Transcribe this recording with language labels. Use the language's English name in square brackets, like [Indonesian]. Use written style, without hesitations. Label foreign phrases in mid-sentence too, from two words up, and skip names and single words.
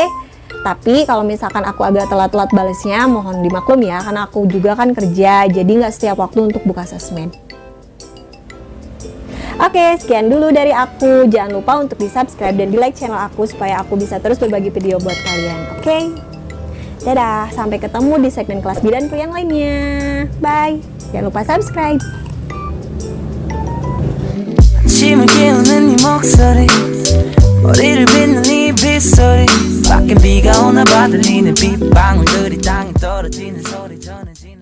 [Indonesian] Tapi kalau misalkan aku agak telat-telat balesnya, mohon dimaklum ya, karena aku juga kan kerja, jadi nggak setiap waktu untuk buka sosmed. Oke, sekian dulu dari aku. Jangan lupa untuk di-subscribe dan di-like channel aku supaya aku bisa terus berbagi video buat kalian. Oke? Dadah, sampai ketemu di segmen kelas bidan pilihan lainnya. Bye. Jangan lupa subscribe. [Korean] 아침을 깨우는 네 목소리 머리를 빗는 네 빗소리 밖에 비가 오나 봐 들리는 빗방울들이 땅에 떨어지는 소리 전해져